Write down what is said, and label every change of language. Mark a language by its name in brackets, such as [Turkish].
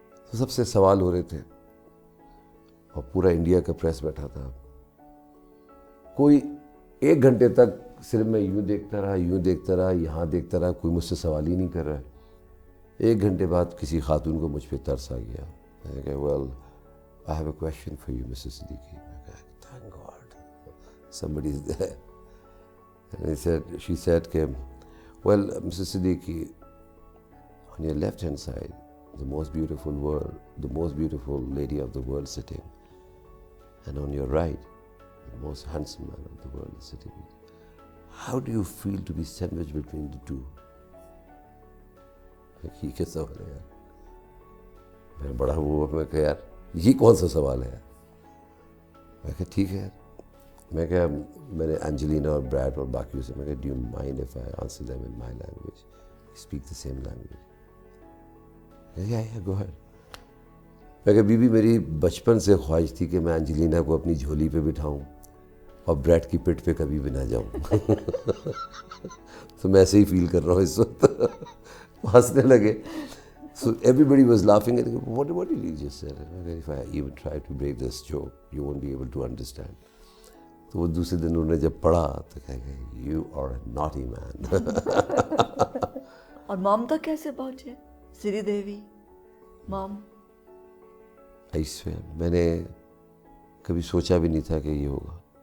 [Urdu] تو سب سے سوال ہو رہے تھے اور پورا انڈیا کا پریس بیٹھا تھا. کوئی 1 گھنٹے تک صرف میں یوں دیکھتا رہا, یہاں دیکھتا رہا, کوئی مجھ سے سوال ہی نہیں کر رہا ہے. 1 گھنٹے بعد کسی خاتون کو مجھ پہ ترس آ گیا. میں نے کہا [English] well I have a question for you Mrs. Siddiqui. [Urdu] میں کہا [English] thank God somebody is there. And she said well Mrs. Siddiqui, on your left hand side the most beautiful lady of the world sitting, and on your right the most handsome man of the world is sitting. How do you feel to be sandwiched between the two? [Urdu] یہ کیا سوال ہے یار. میں بڑا وہ میں کہا یار یہ کون سا سوال ہے یار. میں کہا ٹھیک ہے یار. میں کہا میں نے انجلینا اور بریڈ اور باقیوں سے میں کہا [English] do you mind if I answer them in my language? We speak the same language. Yeah, go ahead. [Urdu] میں کہا بی بی میری بچپن سے خواہش تھی کہ میں انجلینا کو اپنی جھولی پہ بٹھاؤں اور بریڈ کی پٹ پہ کبھی بھی نہ جاؤں. تو میں ایسے ہی فیل کر رہا ہوں اس وقت. ہنسنے لگے. [English] So everybody was laughing and what did you just say? If I even try to break this joke, you won't be able to understand. [Urdu] تو وہ دوسرے دن انہوں نے جب پڑھا تو کہا کہ [English] you are a naughty man. [Urdu] اور مام تک کیسے پہنچے سری دیوی مام؟ ایسے میں نے کبھی سوچا بھی نہیں تھا کہ یہ ہوگا.